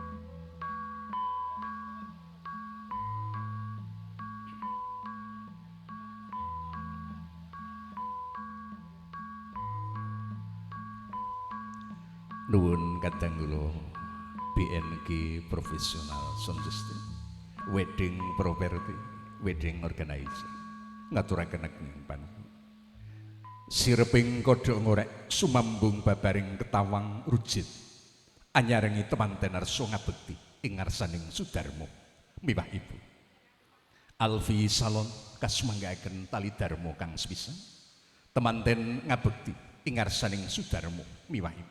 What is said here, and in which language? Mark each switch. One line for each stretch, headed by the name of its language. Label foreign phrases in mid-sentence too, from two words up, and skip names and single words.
Javanese: Nuwun kadang kula BNG profesional sound system, wedding property, wedding organizer, ngaturaken ageng panuwun. Sireping kodhok ngorek sumambung babaring ketawang rujit, anyarengi temanten arsa ngabekti ing ngarsaning Sudarmo miwah ibu. Alfi Salon kasmanggaaken tali darmo kang sepisan, temanten ngabekti ing ngarsaning Sudarmo miwah ibu.